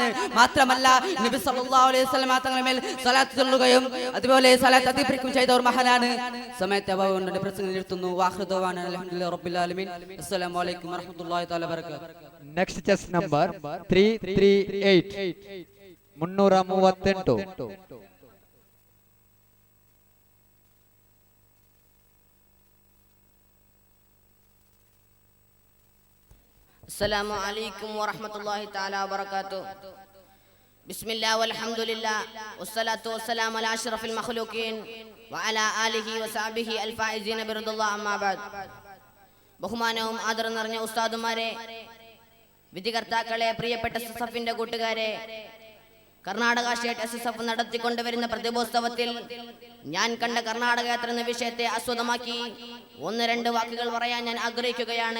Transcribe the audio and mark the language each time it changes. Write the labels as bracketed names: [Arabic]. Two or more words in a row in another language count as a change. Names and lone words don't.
[Malayalam] മാത്രമല്ല നബി [Arabic] صلى الله عليه وسلم [Malayalam] തങ്ങളുടെ മേൽ സ്വലാത്ത് ചൊല്ലുകയും അതുപോലെ സ്വലാത്ത് അധികരിക്കുകയും ചെയ്ത ഒരു മഹാനാണ്. സമയത്തെ അഭാവം പ്രസംഗം നിർത്തുന്നു. [Arabic] وآخر دعوانا الحمد لله رب العالمين السلام عليكم ورحمة الله تعالى وبركاته. [English] next chess number 338 338. [Arabic] السلام عليكم ورحمة الله تعالى وبركاته. بسم الله والحمد لله والصلاة والسلام على أشرف المخلوقين وعلى آله وصحبه الفائزين برضا الله أما بعد. [Malayalam] ബഹുമാനവും ആദരവും നിറഞ്ഞ ഉസ്താദുമാരെ, വിധികർത്താക്കളെ, പ്രിയപ്പെട്ട എസ്എസ്എഫിന്റെ കൂട്ടുകാരെ, കർണാടക സ്റ്റേറ്റ് എസ്എസ്എഫ് നടത്തിക്കൊണ്ടുവരുന്ന പ്രതിഭോത്സവത്തിൽ ഞാൻ കണ്ട കർണാടക യാത്ര എന്ന വിഷയത്തെ ആസ്വദമാക്കി 1-2 വാക്കുകൾ പറയാൻ ഞാൻ ആഗ്രഹിക്കുകയാണ്.